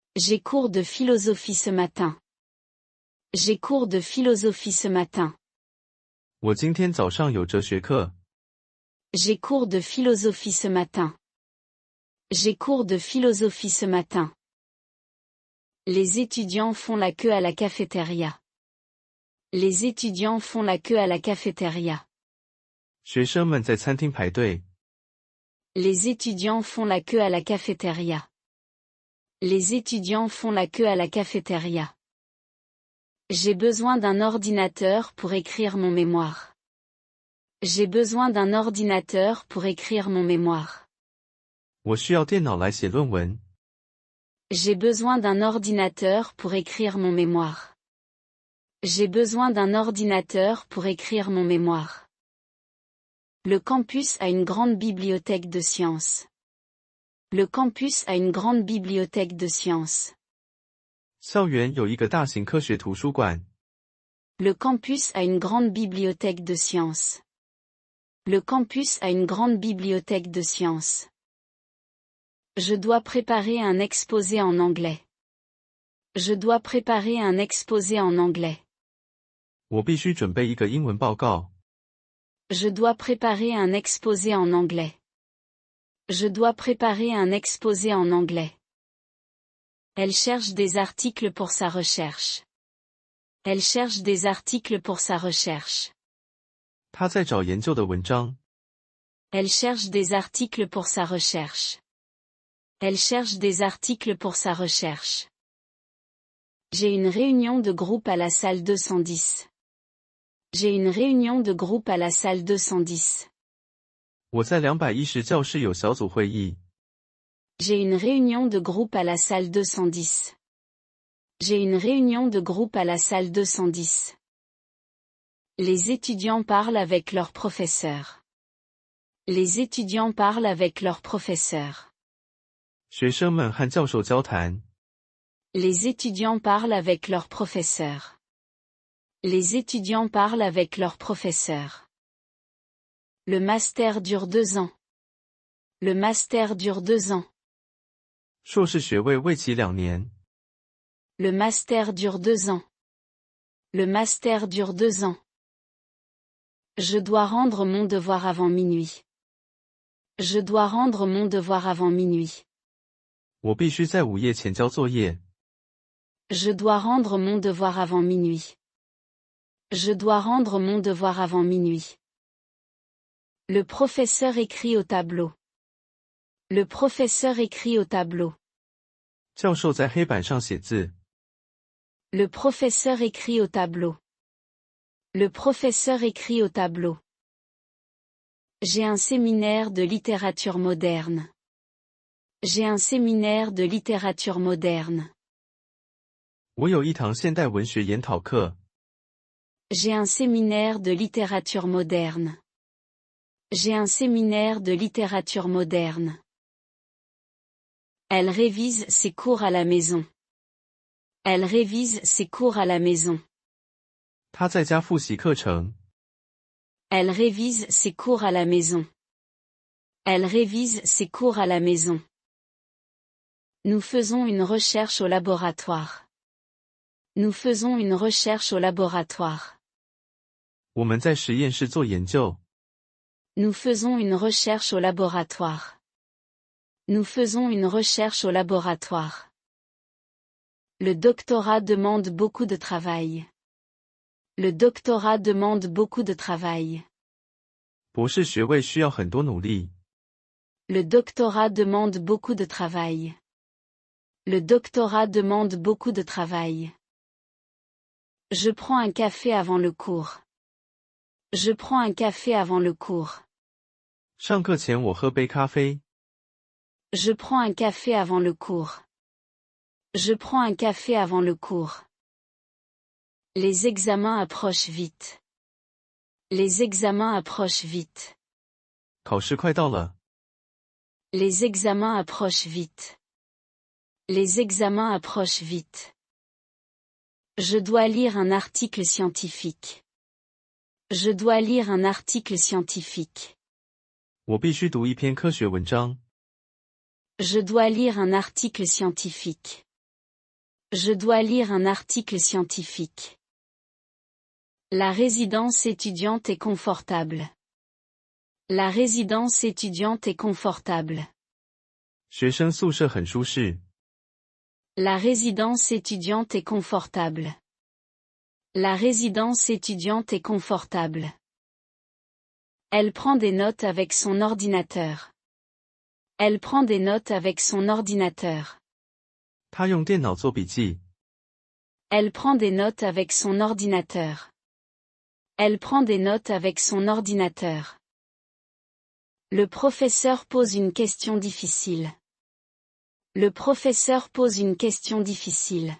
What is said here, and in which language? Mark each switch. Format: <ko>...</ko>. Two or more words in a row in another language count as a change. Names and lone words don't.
<fr>J'ai cours de philosophie ce matin. J'ai cours de philosophie ce matin.</fr> <zh>我今天早上有哲学课。</zh> <fr>J'ai cours de philosophie ce matin. J'ai cours de philosophie ce matin. Les étudiants font la queue à la cafétéria. Les étudiants font la queue à la cafétéria.</fr> <zh>学生们在餐厅排队。</zh> <fr>Les étudiants font la queue à la cafétéria. Les étudiants font la queue à la cafétéria. J'ai besoin d'un ordinateur pour écrire mon mémoire. J'ai besoin d'un ordinateur pour écrire mon mémoire.</fr> <zh>我需要电脑来写论文。</zh> <fr>J'ai besoin d'un ordinateur pour écrire mon mémoire. J'ai besoin d'un ordinateur pour écrire mon mémoire. Le campus a une grande bibliothèque de sciences. Le campus a une grande bibliothèque de sciences.</fr> <zh>校园有一个大型科学图书馆。</zh> <fr>Le campus a une grande bibliothèque de sciences. Le campus a une grande bibliothèque de sciences. Je dois préparer un exposé en anglais. Je dois préparer un exposé en anglais.</fr> <zh>我必须准备一个英文报告。</zh> <fr>Je dois préparer un exposé en anglais. Je dois préparer un exposé en anglais. Elle cherche des articles pour sa recherche. Elle cherche des articles pour sa recherche.</fr> <zh>他在找研究的文章。</zh> <fr>Elle cherche des articles pour sa recherche. Elle cherche des articles pour sa recherche. J'ai une réunion de groupe à la salle 210. J'ai une réunion de groupe à la salle 210.</fr> <zh>我在210教室有小组会议。</zh> <fr>J'ai une réunion de groupe à la salle 210. J'ai une réunion de groupe à la salle 210. Les étudiants parlent avec leurs professeurs. Les étudiants parlent avec leurs professeurs.</fr> <zh>学生们和教授交谈。</zh> <fr>Les étudiants parlent avec leurs professeurs. Les étudiants parlent avec leurs professeurs. Le master dure 2 ans. Le master dure 2 ans.</fr> <zh>硕士学位为期2年。</zh> <fr>Le master dure 2 ans. Le master dure 2 ans. Je dois rendre mon devoir avant minuit. Je dois rendre mon devoir avant minuit.</fr> <zh>我必须在午夜前交作业。</zh> <fr>Je dois rendre mon devoir avant minuit. Je dois rendre mon devoir avant minuit. Le professeur écrit au tableau. Le professeur écrit au tableau.</fr> <zh>教授在黑板上写字。</zh> <fr>Le professeur écrit au tableau. Le professeur écrit au tableau. J'ai un séminaire de littérature moderne. J'ai un séminaire de littérature moderne.</fr> <zh>我有一堂现代文学研讨课。</zh> <fr>J'ai un séminaire de littérature moderne. J'ai un séminaire de littérature moderne. Elle révise ses cours à la maison. Elle révise ses cours à la maison.</fr> <zh>他在家复习课程。</zh> <fr>Elle révise ses cours à la maison. Elle révise ses cours à la maison. Nous faisons une recherche au laboratoire. Nous faisons une recherche au laboratoire.</fr> <zh>我们在实验室做研究。</zh> <fr>Nous faisons une recherche au laboratoire. Nous faisons une recherche au laboratoire. Le doctorat demande beaucoup de travail. Le doctorat demande beaucoup de travail.</fr> <zh>博士学位需要很多努力。</zh> <fr>Le doctorat demande beaucoup de travail. Le doctorat demande beaucoup de travail. Je prends un café avant le cours. Je prends un café avant le cours.</fr> <zh>上课前我喝杯咖啡。</zh> <fr>Je prends un café avant le cours. Je prends un café avant le cours. Les examens approchent vite. Les examens approchent vite.</fr> <zh>考试快到了。</zh> <fr>Les examens approchent vite. Les examens approchent vite. Je dois lire un article scientifique. Je dois lire un article scientifique.</fr> <zh>我必须读一篇科学文章。</zh> <fr>Je dois lire un article scientifique. Je dois lire un article scientifique. La résidence étudiante est confortable. La résidence étudiante est confortable.</fr> <zh>学生宿舍很舒适。</zh> <fr>La résidence étudiante est confortable. La résidence étudiante est confortable. Elle prend des notes avec son ordinateur. Elle prend des notes avec son ordinateur.</fr> <zh>他用电脑做笔记。</zh> <fr>Elle prend des notes avec son ordinateur. Elle prend des notes avec son ordinateur. Le professeur pose une question difficile. Le professeur pose une question difficile.</fr>